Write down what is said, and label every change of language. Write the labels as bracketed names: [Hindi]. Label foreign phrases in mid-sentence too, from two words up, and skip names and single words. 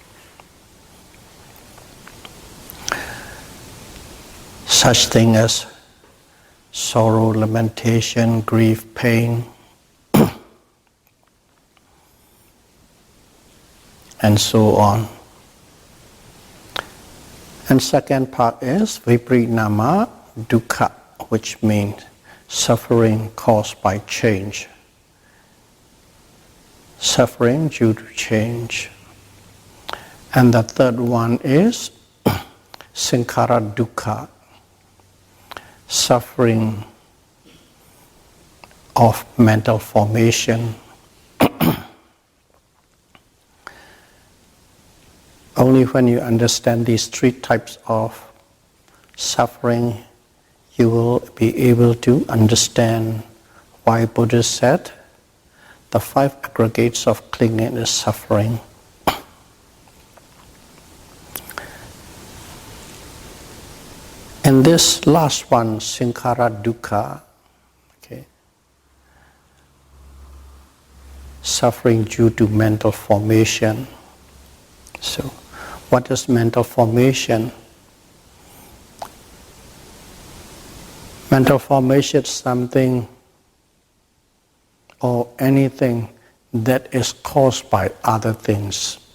[English] Such thing as sorrow, lamentation, grief, pain, and so on. And second part is [Pali] viparinama dukkha, [English] which means suffering caused by change. Suffering due to change. And the third one is [Pali] sankhara dukkha, [English] suffering of mental formation. Only when you understand these 3 types of suffering, you will be able to understand why Buddha said the 5 aggregates of clinging is suffering. In this last one, [Pali] sankhara dukkha, [English] okay, suffering due to mental formation. So, what is mental formation? Mental formation is something or anything that is caused by other things.